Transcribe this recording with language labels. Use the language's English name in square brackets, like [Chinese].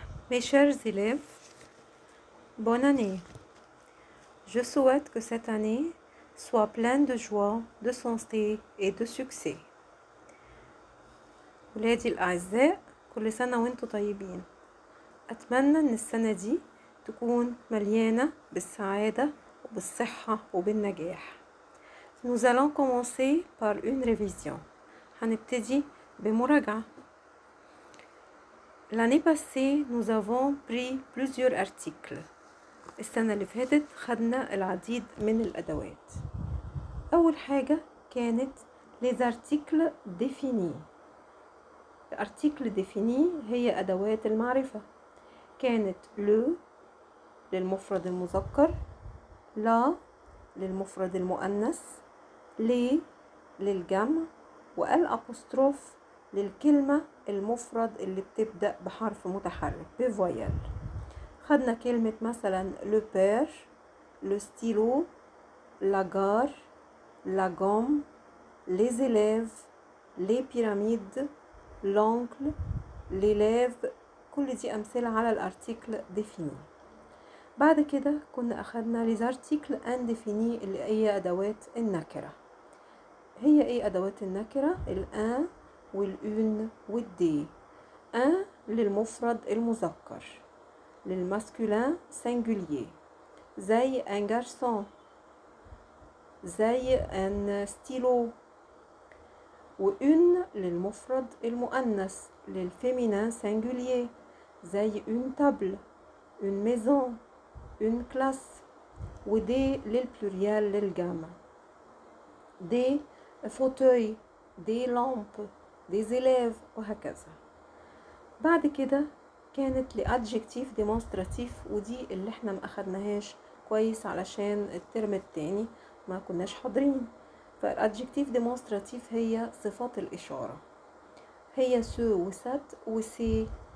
[French] Mes chers élèves, bonne année. Je souhaite que cette année soit pleine de joie, de santé et de succès. [Arabic] ولادي الأعزاء، كل سنة وانتم طيبين. أتمنى إن السنة دي تكون مليانة بالسعادة وبالصحة وبالنجاح. [French] Nous allons commencer par une révision. [Arabic] هنبتدي بمراجعة. [French] L'année passée, nous avons pris plusieurs articles. [Arabic] السنة اللي فاتت خدنا العديد من الأدوات. أول حاجة كانت les articles définis. الارتيكل défini هي أدوات المعرفة. كانت le للمفرد المذكر، la للمفرد المؤنث، les للجمع، والأبوستروف للكلمة المفرد اللي بتبدأ بحرف متحرك بفويال. خدنا كلمة مثلا le père، le stylo، la gare، la gomme، les élèves، les pyramides، l'oncle، l'élève. كل دي أمثلة على الارتيكل défini. بعد كده كنا أخدنا les articles indéfinis اللي هي أدوات النكرة. هي ايه أدوات النكرة؟ الان والأون والدي. ان للمفرد المذكر، للماسكولين singulier زي un garçon، زي un stylo. وأون للمفرد المؤنث، للفيمينين singulier زي une table، une maison، une classe. ودي للبلوريال للجمع، des fauteuils، des lampes، des élèves، وهكذا. بعد كده كانت لأدجكتيف ديمونستراتيف، ودي اللي احنا ما أخدناهاش كويس علشان الترم التاني ما كناش حاضرين. فالأدجكتيف ديمونستراتيف هي صفات الإشارة، هي سو وسات وسي.